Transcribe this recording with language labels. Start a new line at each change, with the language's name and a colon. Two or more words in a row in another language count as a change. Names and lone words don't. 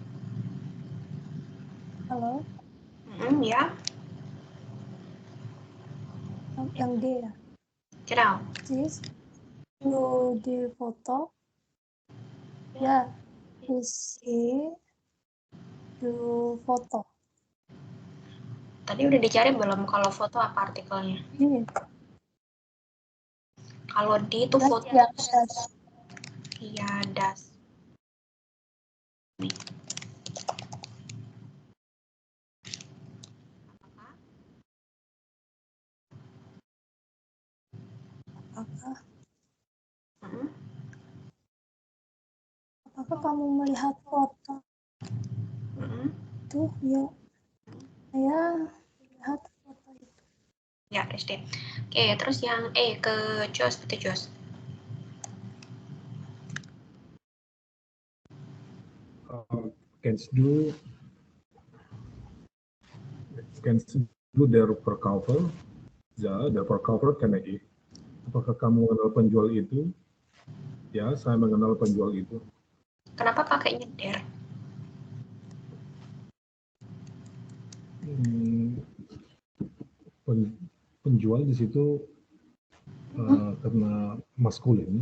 Indonesian: Halo, Ya. Yang D ya.
German: Genau. Siehst du die Foto? Ya, ich sehe die Foto.
Indonesian: Tadi udah dicari belum kalau foto apa artikelnya? Ini. Kalau di itu foto. Ya, das. Iya, das. Nih. Apakah Hmm. apakah kamu melihat foto Hmm. itu? Ya, saya melihat foto itu. Ya, SD. Oke, terus yang E ke Jos, betul Jos.
German: Kennst du der Verkäufer? Ya, der Verkäufer kenne ich.
Indonesian: Apakah kamu mengenal penjual itu? Ya, saya mengenal penjual itu. Kenapa pakai nyender? Penjual di situ karena maskulin.